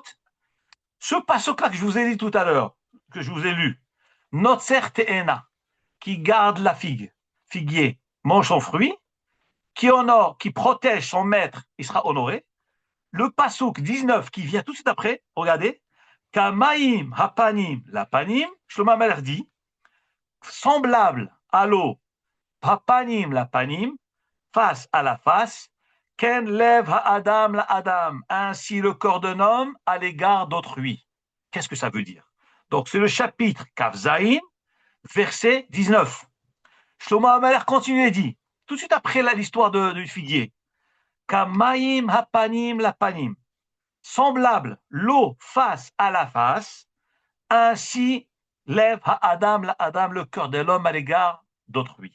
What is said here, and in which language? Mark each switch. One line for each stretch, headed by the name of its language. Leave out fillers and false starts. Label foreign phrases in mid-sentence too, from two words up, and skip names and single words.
French: Ce pasouk-là que je vous ai dit tout à l'heure, que je vous ai lu,
Hebrew: נוצר תאנה,
French: qui garde la figuier, mange son fruit, qui honore, qui protège son maître, il sera honoré. Le pasouk 19 qui vient tout de suite après, regardez,
Hebrew: כמים הפנים לפנים,
French: Shlomo Amelech dit, semblable à l'eau,
Hebrew: הפנים לפנים,
French: face à la face,
Hebrew: כן לב האדם לאדם,
French: ainsi le corps d'un homme à l'égard d'autrui. Qu'est-ce que ça veut dire? Donc c'est le chapitre
Hebrew: כף זין,
French: verset 19. Shlomo Amelech continue et dit, tout de suite après l'histoire du figuier,
Hebrew: כמים הפנים לפנים,
French: semblable l'eau face à la face, ainsi
Hebrew: לב האדם לאדם,
French: le cœur de l'homme à l'égard d'autrui.